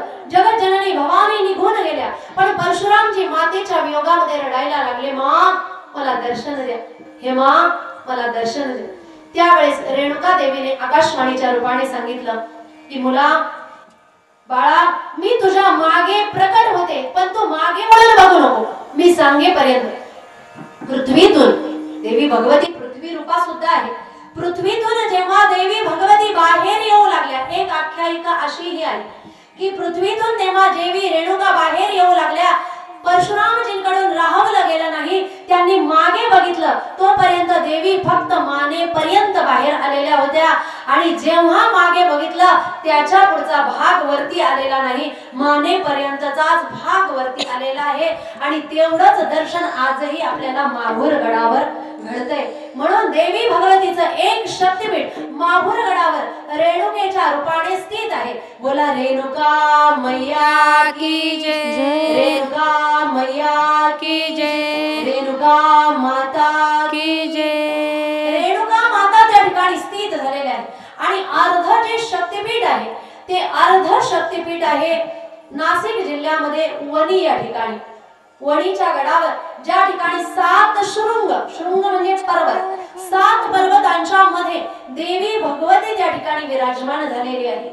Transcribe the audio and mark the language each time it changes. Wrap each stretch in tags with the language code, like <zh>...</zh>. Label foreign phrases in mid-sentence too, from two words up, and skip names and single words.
<mr>जगज्जननी भवानी निघून गेल्या पण परशुरामजी मातेच्या वियोगामध्ये रडायला लागले, माँ मला दर्शन द्या, हे माँ मला दर्शन द्या. त्यावेळेस रेणुका देवीने आकाशवाणीच्या रूपाने सांगितलं की मुला बाळा मी तुझ्या मागे प्रकट होते पण तू मागे वळून बघू नको, मी सांगेपर्यंत. पृथ्वीतून देवी भगवती पृथ्वी रूपा सुद्धा आहे. पृथ्वीतून जेव्हा देवी भगवती बाहेर येऊ लागल्या, एक आख्यायिका अशीही आहे की पृथ्वीतून तेव्हा देवी रेणुका बाहेर येऊ लागल्या, परशुरामजींकडून राहवलं गेलं नाही. त्यांनी मागे बघितलं तोपर्यंत देवी फक्त मानेपर्यंत बाहेर आलेल्या होत्या आणि जेव्हा मागे बघितलं त्याच्या पुढचा भाग वरती आलेला नाही, मानेपर्यंतचाच भाग वरती आलेला आहे. आणि तेवढंच दर्शन आजही आपल्याला माहुरगडावर घडतंय. म्हणून देवी भगवतीचं एक शक्तीपीठ माहुरगडावर रेणुकेच्या रूपाने स्थित आहे.</mr> <hi>बोला रेणुका मैया की जय, रेणुका मैया की जय, रेणुका माता की जय.</hi> <mr>रेणुका माता त्या ठिकाणी ते अर्ध शक्तिपीठ आहे नाशिक जिल्ह्यामध्ये वणी या ठिकाणी. वणीच्या गडावर ज्या ठिकाणी 7 शृंग, शृंग म्हणजे पर्वत, 7 पर्वतांच्या मध्ये देवी भगवती त्या ठिकाणी विराजमान झालेली आहे.</mr>